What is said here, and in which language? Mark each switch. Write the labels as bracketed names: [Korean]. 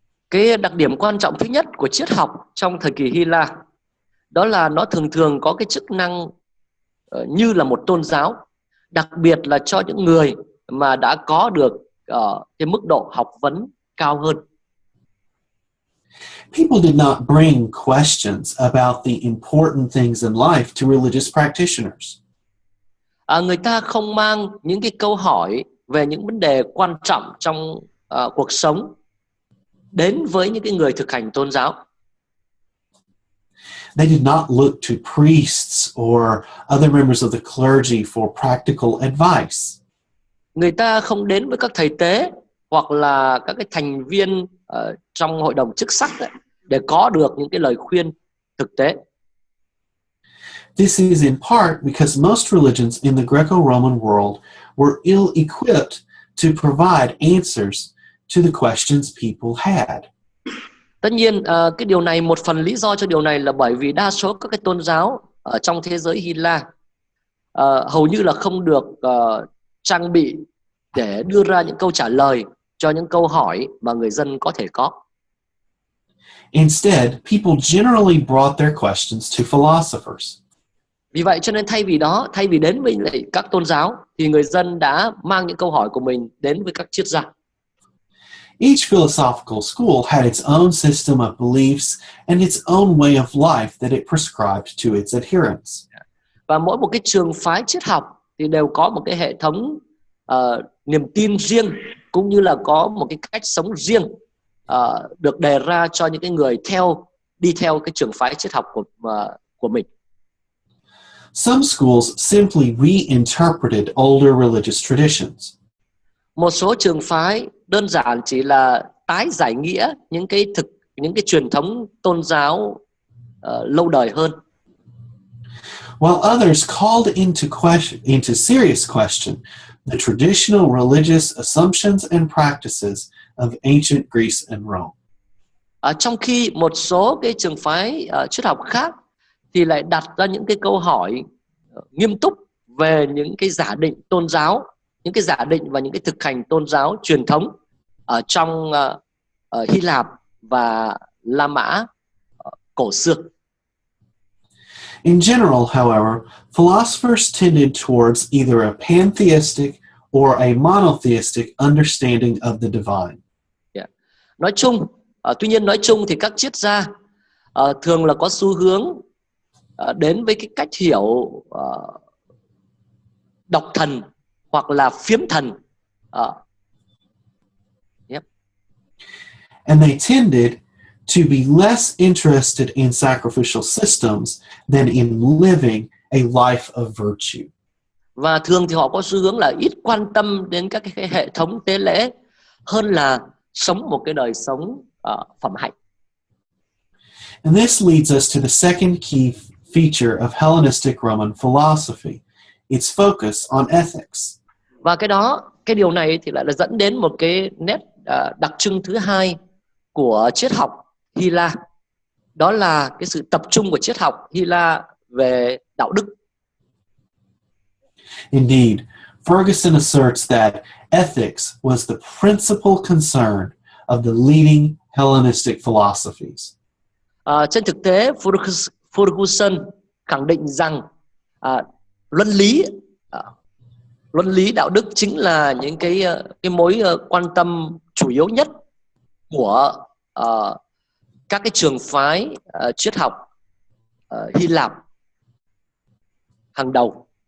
[Vietnamese] Cái đặc điểm quan trọng thứ nhất của triết học trong thời kỳ Hy La đó là nó thường có cái chức năng như là một tôn giáo, đặc biệt là cho những người mà đã có được cái mức độ học vấn cao hơn. [English] People did not bring questions about the important things in life to religious practitioners. [Vietnamese] Người ta không mang những cái câu hỏi về những vấn đề quan trọng trong cuộc sống đến với những cái người thực hành tôn giáo. [English] They did not look to priests or other members of the clergy for practical advice. [Vietnamese] Người ta không đến với các thầy tế hoặc là các cái thành viên trong hội đồng chức sắc để có được những cái lời khuyên thực tế. [English] This is in part because most religions in the Greco-Roman world were ill-equipped to provide answers to the questions people had. [Vietnamese] Tất nhiên cái điều này, một phần lý do cho điều này là bởi vì đa số các cái tôn giáo ở trong thế giới Hy La hầu như là không được trang bị để đưa ra những câu trả lời cho những câu hỏi mà người dân có thể có. [English] Instead, people generally brought their questions to philosophers. [Vietnamese] Vì vậy cho nên thay vì đến với các tôn giáo thì người dân đã mang những câu hỏi của mình đến với các triết gia. [English] Each philosophical school had its own system of beliefs and its own way of life that it prescribed to its adherents. [Vietnamese] Và mỗi một cái trường phái triết học thì đều có một cái hệ thống niềm tin riêng, cũng như là có một cái cách sống riêng được đề ra cho những cái người đi theo cái trường phái triết học của mình. [English] Some schools simply reinterpreted older religious traditions. [Vietnamese] Một số trường phái đơn giản chỉ là tái giải nghĩa những cái truyền thống tôn giáo lâu đời hơn. [English] While others called into serious question the traditional religious assumptions and practices of ancient Greece and Rome. [Vietnamese] Trong khi một số cái trường phái triết học khác thì lại đặt ra những cái câu hỏi nghiêm túc về những cái giả định tôn giáo, những cái giả định và những cái thực hành tôn giáo truyền thống ở trong Hy Lạp và La Mã cổ xưa. [English] In general, however, philosophers tended towards either a pantheistic or a monotheistic understanding of the divine. [Vietnamese] Nói chung, tuy nhiên nói chung thì các triết gia thường là có xu hướng đến với cái cách hiểu độc thần hoặc là phiếm thần. [English] And they tended to be less interested in sacrificial systems than in living a life of virtue. [Vietnamese] Và thường thì họ có xu hướng là ít quan tâm đến các cái hệ thống tế lễ hơn là sống một cái đời sống phẩm hạnh. [English] And this leads us to the second key feature of Hellenistic Roman philosophy, its focus on ethics. [Vietnamese] Và cái điều này thì lại là dẫn đến một cái nét đặc trưng thứ hai của triết học Hy La. Đó là cái sự tập trung của triết học Hy La về đạo đức. [English] Indeed, Ferguson asserts that ethics was the principal concern of the leading Hellenistic philosophies. [Vietnamese] Trên thực tế, Ferguson khẳng định rằng luân lý đạo đức chính là những cái mối quan tâm chủ yếu nhất của các cái trường phái triết học Hy Lạp hàng đầu.